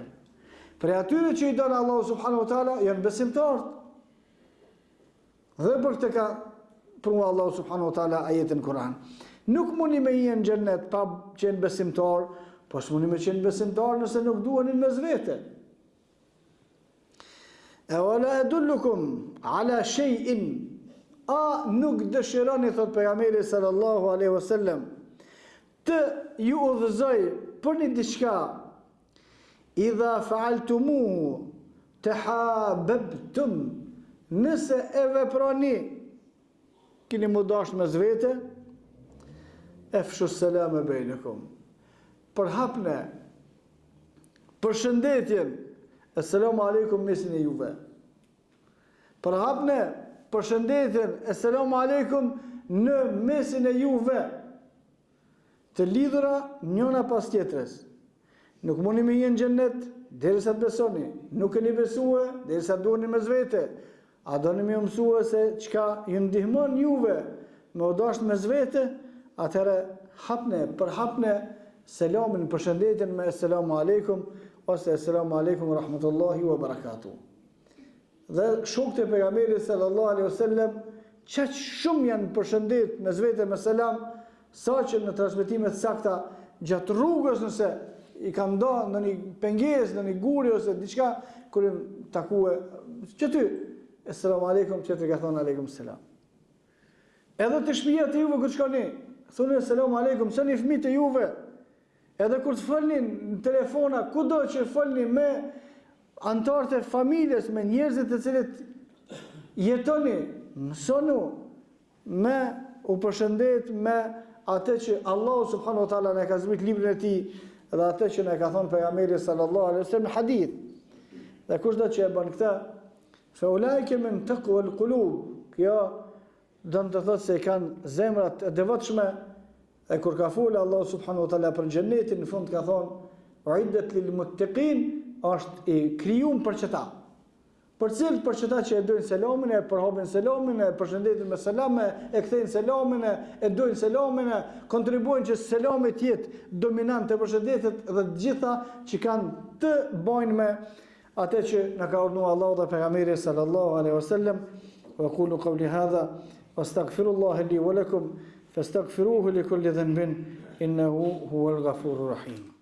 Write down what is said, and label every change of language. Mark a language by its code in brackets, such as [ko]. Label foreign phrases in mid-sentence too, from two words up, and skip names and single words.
[sq] Për atyre që i don Allahu [ar] سبحانه وتعالى [sq] janë besimtarë. Dhe për këtë ka prua Allahu [ar] سبحانه وتعالى [sq] ajetin Kur'an. Nuk mundi me jenë xhennet pa qenë besimtar, po s'mundi me qenë besimtar nëse nuk duhenin mes vete. [ar] ألا أدلكم على شيء, [sq] a nuk dëshironi, thot pejgamberi [ar] صلى الله عليه وسلم, [sq] të ju udhëzoj për një diçka, [ar] إذا فعلتموه تحاببتم, [sq] nëse e veproni, keni mu dashur mes vete, [ar] أفشوا السلام بينكم, [sq] përhapne përshëndetjen, [ar] السلام عليكم [sq] mesin e juve, përhapne përshëndetjen, [ar] السلام عليكم [sq] në mesin e juve, të lidhura njëna pas tjetrës. Nuk mundi me jenë xhennet derisa të besoni, nuk keni besue derisa duheni mes vete. A doni më mësua se çka ju ndihmon juve me u dashur mes vete, atëherë përhapne selamin, përshëndetjen me [ar] السلام عليكم [sq] ose [ar] السلام عليكم ورحمة الله وبركاته. [sq] Dhe shokët e pejgamberit [ar] صلى الله عليه وسلم [sq] çaq shumë janë përshëndet mes vete me selam, saqë në transmetimet sakta gjatë rrugës nëse i ka ndonë në një pengesë, në një guri ose diçka, kur i takue që ty, [ar] السلام عليكم, [sq] që të ka thonë [ar] عليكم السلام. [sq] Edhe të shtëpia të juve kur shkoni, thonë [ar] السلام عليكم, [sq] sani fëmijët e juve. Edhe kur të folni në telefona, kudo që folni me anëtarët e familjes, me njerëzit të cilët jetoni, mësonu me u përshëndet me atë që Allahu [ar] سبحانه وتعالى [sq] na ka zbrit librin e tij dhe atë që na ka thonë pejgamberi [ar] صلى الله عليه وسلم [sq] në hadith. Dhe kushdo që e bën këtë, [ar] فأولئك من تقوى القلوب, [sq] kjo do të thotë se kanë zemrat e devotshme. E kur ka folë Allahu [ar] سبحانه وتعالى [sq] për xhenetin, në fund ka thonë [ar] أعدت للمتقين, [sq] është i krijuar për çeta. Për cilët? Për çeta që e dojnë selamin, e përhapin selamin, e përshëndetin me selam, e kthejnë selamin, e dojnë selamin, kontribuojnë që selami të jetë dominant të përshëndetit dhe të gjitha që kanë të bajnë me atë që na ka urdhëruar Allahu dhe pejgamberi [ar] صلى الله عليه وسلم. وأقول قولي هذا وأستغفر الله لي ولكم فاستغفروه لكل ذنب إنه هو الغفور الرحيم.